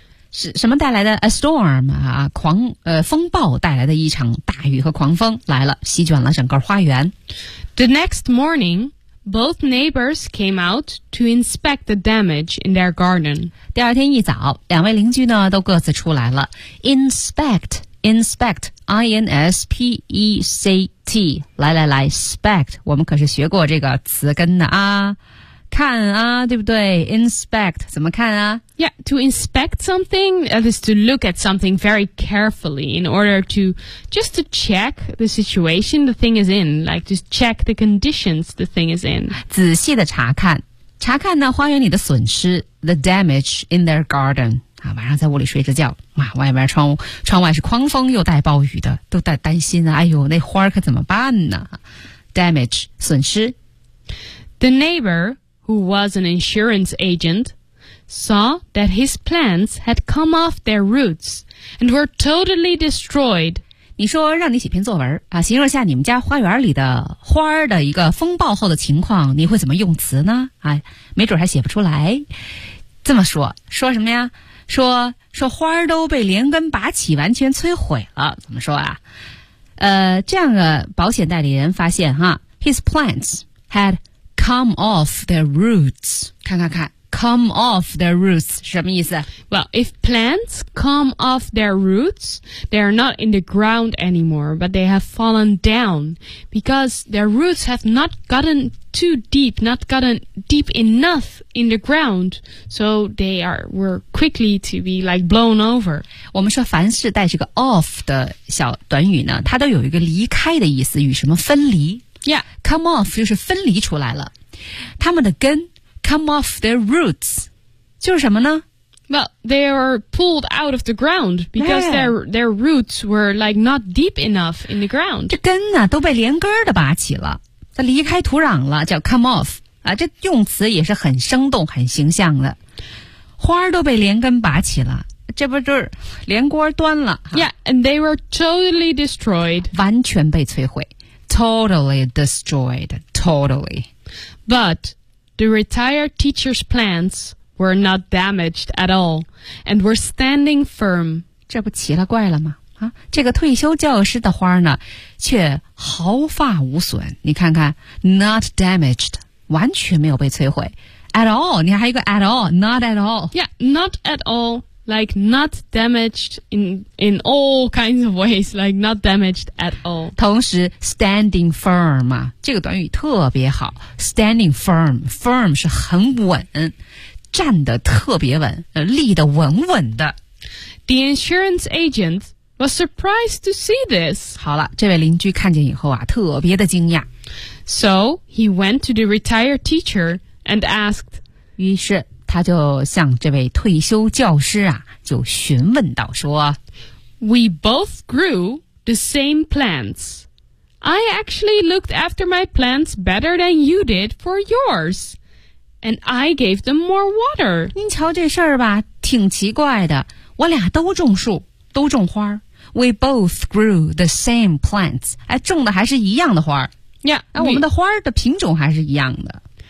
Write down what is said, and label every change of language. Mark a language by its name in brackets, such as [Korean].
[Chinese] 是什么带来的 , [English] a storm, [Chinese] 啊狂风暴带来的一场大雨和狂风来了席卷了整个花园。 [English] The next morning,Both neighbors came out to inspect the damage in their garden. [Chinese] 第二天一早，两位邻居呢都各自出来了。 [English] Inspect, inspect, I-N-S-P-E-C-T. [Chinese] 来来来 ,spect, 我们可是学过这个词根的啊。看啊，对不对 ?inspect, 怎么看啊 [English] ?Yeah, to inspect something, that is to look at something very carefully in order to, just to check the situation the thing is in, like just check the conditions the thing is in. [Chinese] 仔细的查看。查看呢花园里的损失 , [English] the damage in their garden. [Chinese] 啊晚上在屋里睡着觉啊外面窗外是狂风又带暴雨的都在担心啊哎呦那花可怎么办呢 ?damage, 损失。 [English] The neighbor,who was an insurance agent, saw that his plants had come off their roots and were totally destroyed. [Chinese] 你说让你写篇作文啊，形容下你们家花园里的花的一个风暴后的情况，你会怎么用词呢？啊，没准还写不出来。这么说，说什么呀？说花都被连根拔起，完全摧毁了。怎么说啊？这样的保险代理人发现哈 ， [English] his plants had。Come off their roots. [Chinese] 看看看 [English] come off their roots [Chinese] 什么意思 [English] Well, if plants come off their roots, they are not in the ground anymore, but they have fallen down because their roots have not gotten too deep, not gotten deep enough in the ground, so they were quickly to be like blown over. [Chinese] 我们说凡是带这个 off 的小短语呢，它都有一个离开的意思，与什么分离。 [English] Yeah, [Chinese] come off 就是分离出来了，他们的根 [English] come off their roots [Chinese] 就是什么呢 [English] ？Well, they are pulled out of the ground because、yeah. their roots were like not deep enough in the ground. [Chinese] 这根呢、啊、都被连根的拔起了，它离开土壤了，叫 come off 啊。这用词也是很生动、很形象的。花都被连根拔起了，这不就是连锅端了 [English] ？Yeah, and they were totally destroyed. [Chinese] 完全被摧毁。 [English] Totally destroyed, totally. But the retired teacher's plants were not damaged at all and were standing firm. [Chinese] 这不奇了怪了吗、啊、这个退休教师的花呢却毫发无损。你看看 [English] not damaged, [Chinese] 完全没有被摧毁。 [English] At all, [Chinese] 你还有一个 [English] at all, not at all. Yeah, not at all. Like not damaged in all kinds of ways, like not damaged at all. [Chinese] 同时 standing firm 啊，这个短语特别好。 Standing firm, firm 是很稳，站得特别稳，立得稳稳的。 [English] The insurance agent was surprised to see this. [Chinese] 好了，这位邻居看见以后啊，特别的惊讶。 [English] So he went to the retired teacher and asked. [Chinese] 于是。他就向这位退休教师啊，就询问道说 [English] We both grew the same plants. I actually looked after my plants better than you did for yours. And I gave them more water. [Chinese] 您瞧这事儿吧，挺奇怪的。我俩都种树，都种花。 [English] We both grew the same plants. [Chinese] 哎，种的还是一样的花。 [English] Yeah, [Chinese] 哎，我们的花的品种还是一样的。